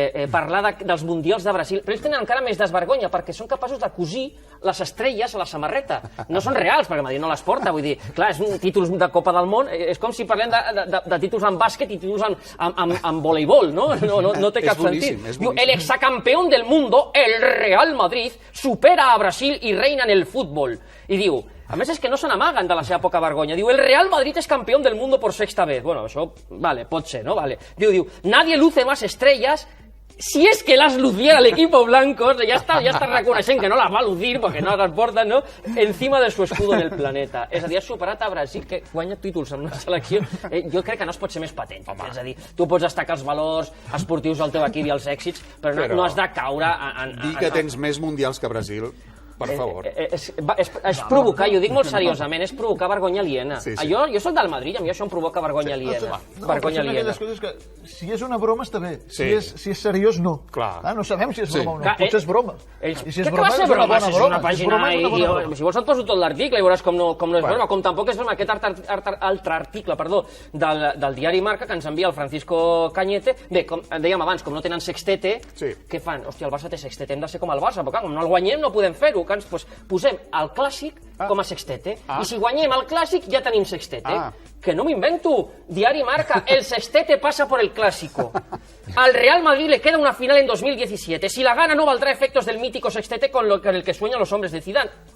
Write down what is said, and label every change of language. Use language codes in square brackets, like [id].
[ca] Parlar dels mundials de Brasil, però ells tenen encara més desvergonya, perquè són capaços de cosir les estrelles a la samarreta. No són reals, perquè Madrid no les porta, vull dir, clar, és títols de Copa del Món, és com si parlem de títols en bàsquet i títols en voleibol, no? No té cap sentit. [es] Diu, el exacampeón del mundo, el Real Madrid, supera a Brasil y reina en el fútbol. [ca] I diu, a més és que no se n'amaguen de la seva poca vergonya. [es] Diu, el Real Madrid es campeón del mundo por sexta vez. Bueno, això, vale, [ca] pot ser, [es] no? Vale. Diu, nadie luce más estrellas. [ca] Si és que [es] las luciera el equipo blanco, [ca] ja està reconeixent que no les va lucir perquè no les porten, no? [es] Encima de su escudo en el planeta. [ca] És a dir, ha superat a Brasil, que guanya títols en una selecció. Jo crec que no es pot ser més patent. És a dir, tu pots destacar els valors esportius del teu equip i els èxits, però no has de caure en... Dir que tens més mundials que Brasil... Per favor. És provocar, i ho dic molt seriosament, és provocar vergonya aliena. Jo soc del Madrid, a mi això em provoca vergonya aliena. Vergonya aliena. Si és una broma està bé, si és seriós no. No sabem si és broma o no, potser és broma. Què classe de broma? Si és una pàgina i si vols et poso tot l'article i veuràs com no és broma, com tampoc és broma aquest altre article del diari Marca que ens envia el Francisco Cañete. Bé, com dèiem abans, com no tenen sextete, què fan? Hòstia, el Barça té sextete, hem de ser com el Barça, però com no el guanyem no podem fer-ho. Posem el clàssic com a sextete. I si guanyem el clàssic ja tenim sextete. Que no m'invento. [es] Diari Marca, el sextete pasa por el clásico. Al Real Madrid le queda una final en 2017. Si la gana no valdrá efectos del mítico sextete con el que sueñan los hombres de Zidane.